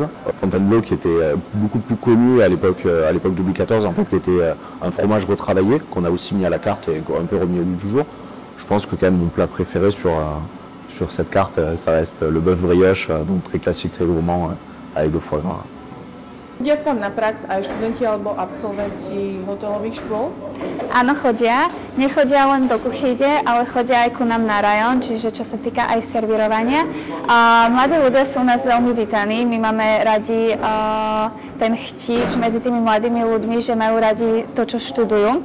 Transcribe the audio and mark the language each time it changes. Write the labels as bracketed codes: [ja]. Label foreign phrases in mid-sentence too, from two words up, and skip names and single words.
[fr] Fontainebleau qui était beaucoup plus connu à l'époque de Louis XIV, en fait, qui était un fromage retravaillé qu'on a aussi mis à la carte et un peu remis au goût du jour. Je pense que quand même mon plat préféré sur cette carte, ça reste le bœuf brioche, donc très classique, très gourmand, avec le foie gras. [sk] Chodia k vám na prax aj študenti alebo absolventi hotelových škôl? Áno, chodia. nechodia len do kuchyne, ale chodia aj ku nám na rajón, čiže čo sa týka aj servírovania. Mladí ľudia sú u nás veľmi vítaní, my máme radi ten chtíč medzi tými mladými ľuďmi, že majú radi to, čo študujú.